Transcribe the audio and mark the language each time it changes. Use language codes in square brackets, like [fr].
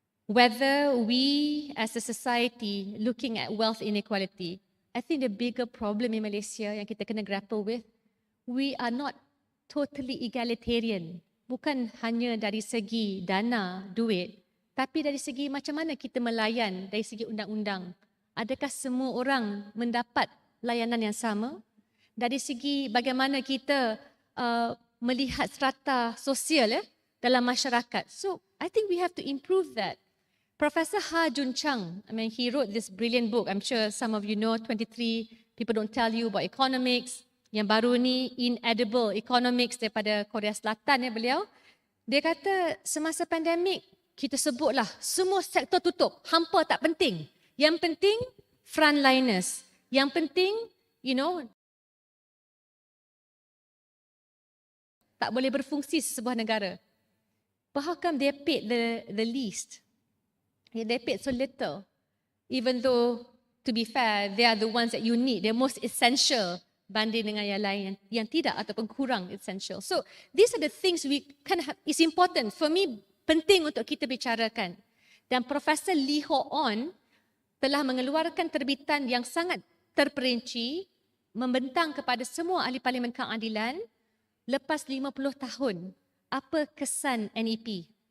[en] Whether we as a society looking at wealth inequality, I think the bigger problem in Malaysia [ms] yang kita kena [en] grapple with, we are not totally egalitarian. [ms] Bukan hanya dari segi dana, duit, tapi dari segi macam mana kita melayan dari segi undang-undang. Adakah semua orang mendapat layanan yang sama? Dari segi bagaimana kita melihat strata sosial dalam masyarakat. [en] So, I think we have to improve that. Professor Ha Jun Chang, he wrote this brilliant book. I'm sure some of you know, 23 People Don't Tell You About Economics. [ms] Yang baru ni, Inedible Economics daripada Korea Selatan beliau. Dia kata semasa pandemik, kita sebutlah semua sektor tutup. Hampa tak penting. Yang penting, frontliners. Yang penting, tak boleh berfungsi sebuah negara. [en] But how come they paid the least? They paid so little. Even though, to be fair, they are the ones that you need. They're most essential [ms] banding dengan yang lain yang tidak ataupun kurang essential. [en] So, these are the things we kind of have, it's important. For me, [ms] penting untuk kita bicarakan. Dan Profesor Lee Ho On telah mengeluarkan terbitan yang sangat terperinci, membentang kepada semua ahli Parlimen Keadilan lepas 50 tahun. Apa kesan NEP?